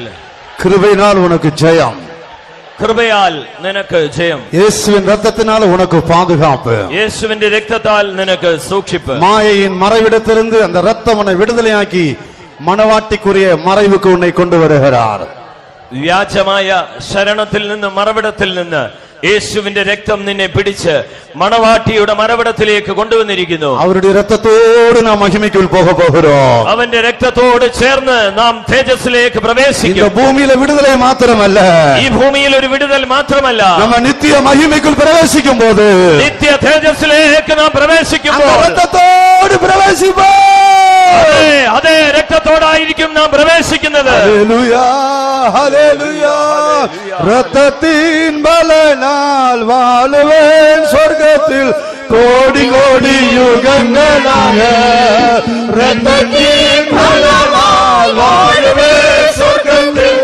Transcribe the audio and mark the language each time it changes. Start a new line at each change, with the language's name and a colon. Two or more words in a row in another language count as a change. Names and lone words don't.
Tamil: கிருபையினால் உனக்கு ஜெயம்,
Malayalam: കൃപയാൽ നിനക്ക് ജയം,
Tamil: இயேசுவின் ரத்தத்தினால் உனக்கு பாதுகாப்பு,
Malayalam: യേശുവിന്റെ രക്തത്താൽ നിനക്ക് സൂക്ഷിപ്പ്.
Tamil: மாயையின் மறைவிடத்திலிருந்து அந்த ரத்தம் உன்னை விடுதலையாக்கி மணவாட்டிக்குரிய மறைவுக்கு உன்னை கொண்டு வருகிறார்.
Malayalam: വ്യാജമായ ശരണത്തിൽ നിന്ന്, മറവിടത്തിൽ നിന്ന് യേശുവിന്റെ രക്തം നിന്നെ പിടിച്ച് മണവാട്ടിയുടെ മറവിടത്തിലേക്ക് കൊണ്ടുവന്നിരിക്കുന്നു.
Tamil: அவருடைய ரத்தத்தோடு நாம் மகிமைக்குள் போக போகிறோம்.
Malayalam: അവന്റെ രക്തത്തോട് ചേർന്ന് നാം തേജസ്സിലേക്ക്
Tamil: இந்த
Malayalam: പ്രവേശിക്കും.
Tamil: பூமியில விடுதலை மாத்திரமல்ல,
Malayalam: ഈ ഭൂമിയിൽ ഒരു വിടുതൽ മാത്രമല്ല,
Tamil: நம்ம நித்திய மகிமைக்குள் பிரவேசிக்கும் போது
Malayalam: നിത്യ തേജസ്സിലേക്ക് നാം
Tamil: அந்த
Malayalam: പ്രവേശിക്കുമ്പോൾ
Tamil: ரத்தத்தோடு பிரவேசிப்போம்.
Malayalam: അതേ രക്തത്തോടായിരിക്കും നാം പ്രവേശിക്കുന്നത്.
Tamil: ஹல்லேலூயா, ஹல்லேலூயா. ரத்தத்தின் பலனால் வாழுவேன் சொர்க்கத்தில் கோடி கோடி யுகங்களாக. ரத்தத்தின் பலனால் வாழுவேன் சொர்க்கத்தில்